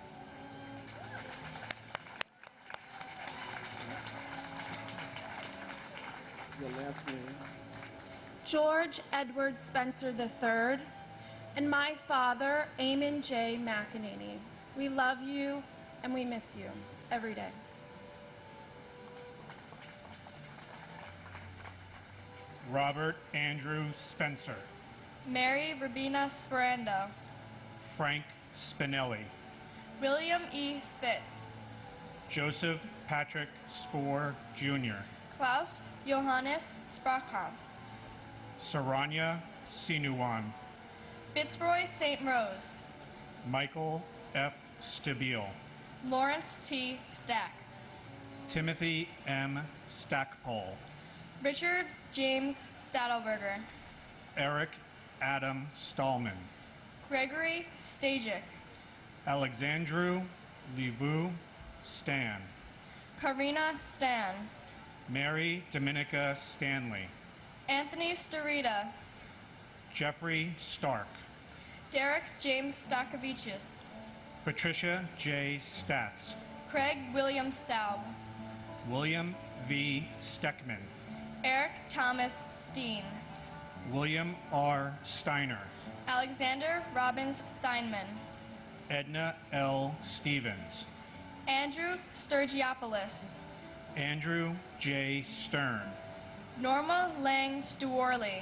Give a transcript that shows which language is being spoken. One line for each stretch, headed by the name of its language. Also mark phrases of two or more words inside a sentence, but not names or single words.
English: Your last name? George Edward Spencer III, and my father, Eamon J. McEnany. We love you and we miss you every day. Robert Andrew Spencer, Mary Rabina Sperando, Frank Spinelli, William E. Spitz, Joseph Patrick Spoor Jr., Klaus Johannes Sprachkamp, Saranya Sinuwan, Fitzroy St. Rose, Michael F. Stabile, Lawrence T. Stack, Timothy M. Stackpole, Richard James Stadelberger, Eric Adam Stallman, Gregory Stajic, Alexandru Livu Stan, Karina Stan, Mary Dominica Stanley, Anthony Starita, Jeffrey Stark, Derek James Stakavicius, Patricia J. Statz, Craig William Staub, William V. Steckman, Eric Thomas Steen, William R. Steiner, Alexander Robbins Steinman, Edna L. Stevens, Andrew Sturgiopoulos, Andrew J. Stern, Norma Lang Stewarley,